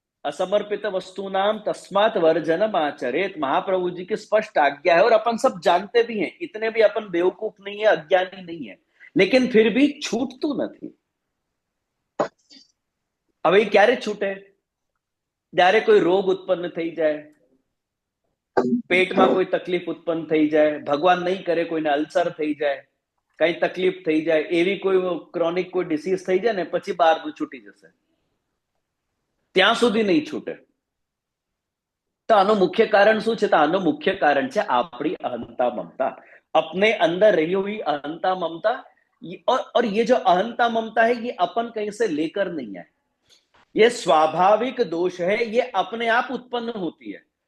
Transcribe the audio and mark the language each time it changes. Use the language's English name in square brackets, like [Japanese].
[Sanskrit] असमर्पित वस्तुनाम तस्मात वर्जनम आचरेत, [Hindi] महाप्रभु जी की स्पष्ट आज्ञा है, और अपन सब जानते भी हैं, इतने भी अपन बेवकूफ नहीं है, अज्ञानी नहीं है, लेकिन फिर भी छूटતું નથી। [Gujarati] હવે ક્યારે છૂટે? જ્યારે કોઈ રોગ ઉત્પન્ન થઈ જાય, પેટમાં કોઈ તકલીફ ઉત્પન્ન થઈ જાય, ભગવાન નહીં કરે કોઈને અલ્સર થઈ જાય, કઈ તકલીફ થઈ જાય, એવી કોઈ ક્રોનિક કોઈ ડિસીઝ થઈ જાય ને પછી બહારનું છૂટી જશે, ત્યાં સુધી નહીં છૂટે। તો આનું મુખ્ય કારણ શું છે? તો આનું મુખ્ય કારણ છે આપણી અહંતા મમતા, [Hindi] अपने अंदर रही हुई अहंता ममता। और ये जो अहंता ममता है ये अपन कहीं से लेकर नहीं है, ये स्वाभाविक दोष है, ये अपने आप उत्पन्न होती है।